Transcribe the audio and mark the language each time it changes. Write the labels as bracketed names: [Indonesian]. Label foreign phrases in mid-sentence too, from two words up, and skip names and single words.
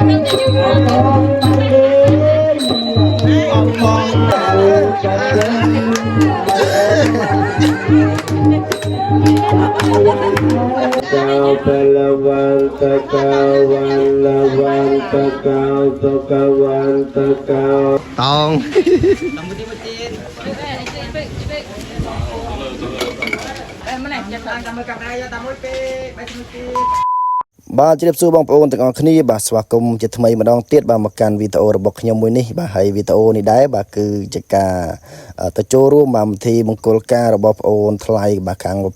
[Khmer] Kau pelawan tekawan lawan tekau tekawan tekau tong បាទជម្រាបសួរបងប្អូនទាំងអស់ គ្នាបាទស្វាគមន៍ជាថ្មីម្ដងទៀតបាទមកកាន់វីដេអូរបស់ខ្ញុំមួយនេះបាទហើយវីដេអូនេះដែរបាទគឺជាការទៅចូលរួមបាទពិធីមង្គលការរបស់ប្អូនថ្លៃបាទខាងប្រ